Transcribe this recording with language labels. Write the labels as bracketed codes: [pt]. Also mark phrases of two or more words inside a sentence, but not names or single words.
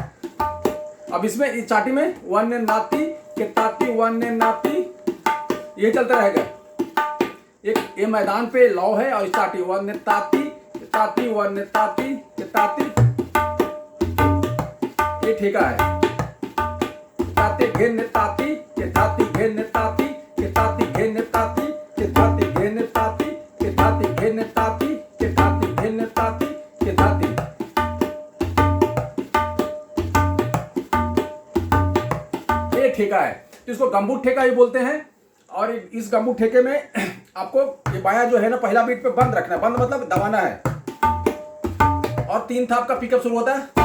[hi] अब इसमें इस चाटी में वन नाती के ताती, वन नाती, ये चलता रहेगा। एक ये मैदान पे लौ है और चाटी वन ताती ताती, वन ताती के ताती, ये ठेका है। ताती घेन ताती के ताती, घेन ताती के ताती, घेन ताती के ताती, घेन ताती के ताती, घेन ताती के ताती, घेन ताती के ताती। ठेका है, तो इसको गंबूट ठेका ही बोलते हैं। और इस गंबूट ठेके में आपको ये बाया जो है ना पहला बीट पे बंद रखना है, बंद मतलब दबाना है, और 3 थाप का पिकअप शुरू होता है।